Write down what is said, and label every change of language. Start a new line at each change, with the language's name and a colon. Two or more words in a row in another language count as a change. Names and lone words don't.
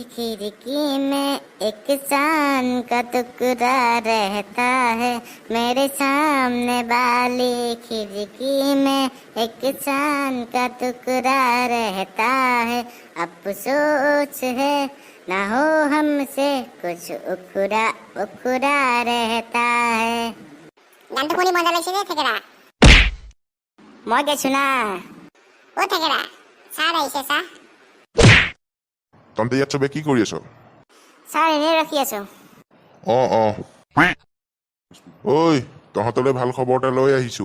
Hindi: खिड़की में एक चांद का टुकड़ा रहता है, मेरे सामने वाली खिड़की में एक चांद का टुकड़ा रहता है। अफसोस है ना हो हमसे कुछ उखड़ा उखड़ा रहता है।
Assamese: গানটো শুনি মজা লাগিছে নে থেকেৰা? মই গাইছো না। ও থেকেৰা, ছাৰ আহিছে ছাৰ। তহঁতে ইয়াত চবে কি কৰি আছ? ছাৰ এনেই ৰখি আছো। ঐ, তহঁতলৈ ভাল খবৰ এটা লৈ আহিছো।